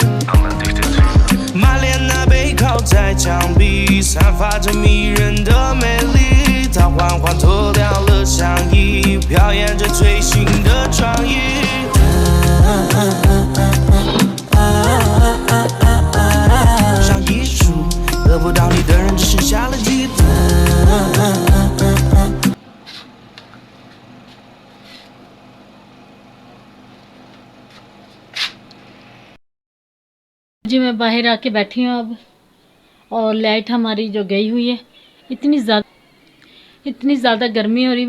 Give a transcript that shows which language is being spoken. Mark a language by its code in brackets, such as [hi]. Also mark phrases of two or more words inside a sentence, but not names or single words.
[zh] 马莲娜背靠在墙壁，散发着迷人的美丽。她缓缓脱掉了上衣，表演着最新的创意。像一束得不到你的人，只剩下了记得。 [hi] जी मैं बाहर आके बैठी हूँ अब, और लाइट हमारी जो गई हुई है। इतनी ज़्यादा गर्मी हो रही है।